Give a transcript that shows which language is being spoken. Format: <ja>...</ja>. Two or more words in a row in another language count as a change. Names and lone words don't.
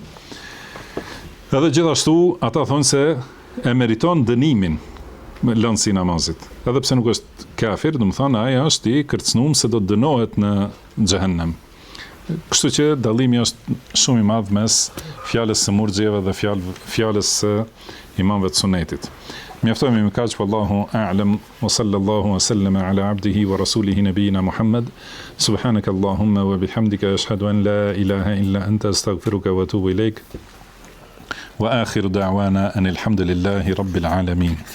<sq>Edhe gjithashtu ata thonë se e meriton dënimin lëndsi i namazit. Edhe pse nuk është kafir, do të thonë ai është i kërcënuar se do të dënohet në xhehenem. Kështu që dallimi është shumë i madh mes fjalës së murxhieve dhe fjalës së imamëve të sunetit. Mjaftojmë me kaq,</sq> <ar>والله أعلم وصلى الله وسلم على عبده ورسوله نبينا محمد. سبحانك اللهم وبحمدك أشهد أن لا إله إلا أنت أستغفرك وأتوب إليك. وآخر دعوانا أن الحمد لله رب العالمين.</ar>